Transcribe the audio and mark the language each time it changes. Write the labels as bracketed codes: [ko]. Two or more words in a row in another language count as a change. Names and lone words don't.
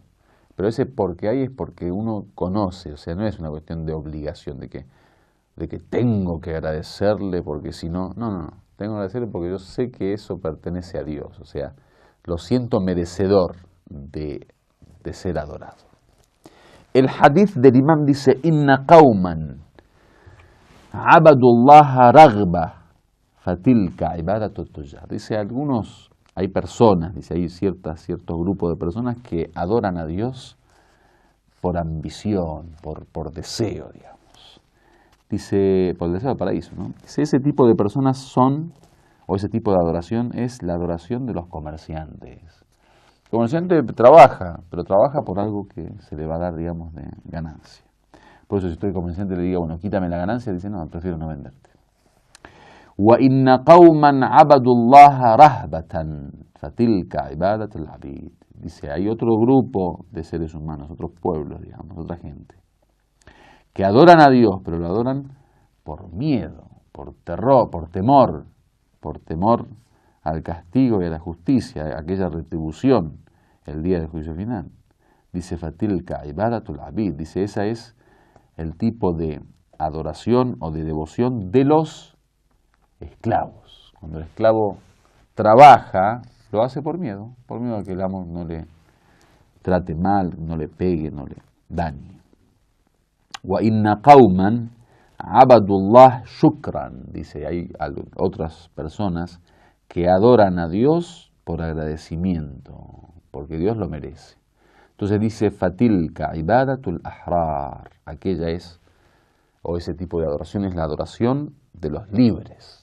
[es] Pero ese porque hay es porque uno conoce, o sea, no es una cuestión de obligación, de que tengo que agradecerle porque si no, no, tengo que agradecerle porque yo sé que eso pertenece a Dios, o sea, lo siento merecedor de ser adorado. El hadith del imam dice, [ar] إن قوما عبدوا الله رغبة فتلك عبادة التجار. [es] Dice, hay personas, dice, hay cierto grupo de personas que adoran a Dios por ambición, por deseo, digamos. Dice, por el deseo del paraíso, ¿no? Dice, ese tipo de personas ese tipo de adoración es la adoración de los comerciantes. El comerciante trabaja, pero trabaja por algo que se le va a dar, digamos, de ganancia. Por eso si estoy comerciante le digo, bueno, quítame la ganancia, dice, no, prefiero no venderte. [ar] وَإِنَّ قَوْمًا عَبَدُوا اللَّهَ رَهْبَةً فَتِلْكَ عِبَادَةُ الْعَبِيدِ. [es] Dice, hay otro grupo de seres humanos, otros pueblos, digamos, otra gente, que adoran a Dios, pero lo adoran por miedo, por terror, por temor al castigo y a la justicia, a aquella retribución, el día del juicio final. Dice, [ar] فتلك عبادة العبيد, [es] dice, esa es el tipo de adoración o de devoción de los esclavos. Cuando el esclavo trabaja, lo hace por miedo a que el amo no le trate mal, no le pegue, no le dañe. [ar] وإن قوما عبدوا الله شكرا, [es] dice, hay otras personas que adoran a Dios por agradecimiento, porque Dios lo merece. Entonces dice, [ar] فتلك عبادة الأحرار, [es] aquella es, o ese tipo de adoración es la adoración de los libres.